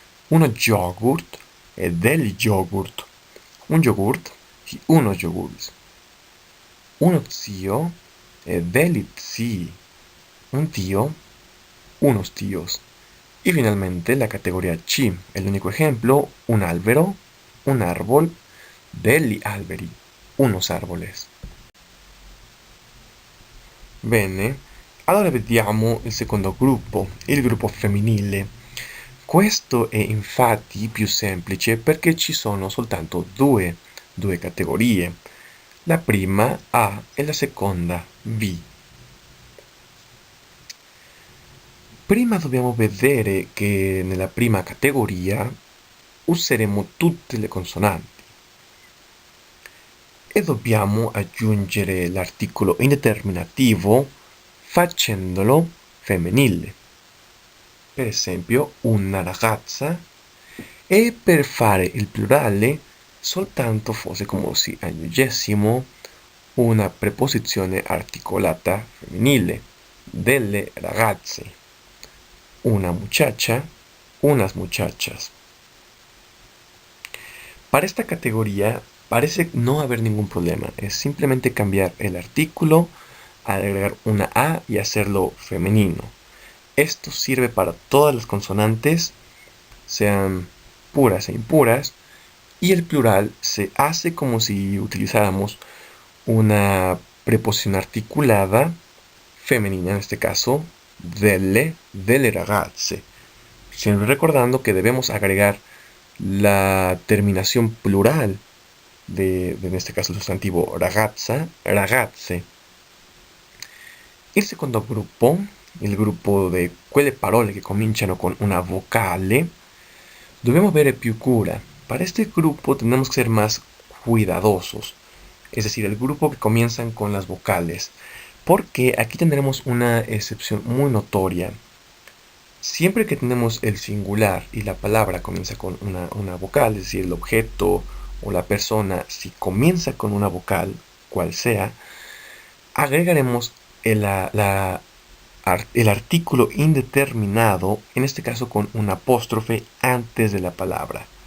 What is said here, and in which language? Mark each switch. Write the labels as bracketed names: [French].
[Italian] uno yogurt e degli yogurt, [Spanish] un yogurt y unos yogurts, [Italian] uno zio e degli zii, [Spanish] un tío, unos tíos. Y finalmente la categoría C, el único ejemplo, [Italian] un albero, [Spanish] un árbol, [Italian] degli alberi, [Spanish] unos árboles. [Italian] Bene, allora vediamo il secondo gruppo, il gruppo femminile. Questo è infatti più semplice perché ci sono soltanto due categorie. La prima A e la seconda B. Prima dobbiamo vedere che nella prima categoria useremo tutte le consonanti e dobbiamo aggiungere l'articolo indeterminativo facendolo femminile. Per esempio, una ragazza, e per fare il plurale soltanto fosse come se aggiungessimo una preposizione articolata femminile, delle ragazze, [Spanish] una muchacha, unas muchachas. Para esta categoría parece no haber ningún problema, es simplemente cambiar el artículo, agregar una A y hacerlo femenino. Esto sirve para todas las consonantes, sean puras e impuras, y el plural se hace como si utilizáramos una preposición articulada femenina, en este caso, [Italian] delle ragazze. [Spanish] Siempre recordando que debemos agregar la terminación plural de en este caso el sustantivo ragazza, ragazze. [Italian] Il secondo gruppo, il gruppo di quelle parole che cominciano con una vocale, [Spanish] debemos ver [Italian] più cura. [Spanish] Para este grupo tenemos que ser más cuidadosos, es decir, el grupo que comienzan con las vocales, porque aquí tendremos una excepción muy notoria. Siempre que tenemos el singular y la palabra comienza con una vocal, es decir, el objeto o la persona, si comienza con una vocal, cual sea, agregaremos el artículo indeterminado, en este caso con un apóstrofe antes de la palabra.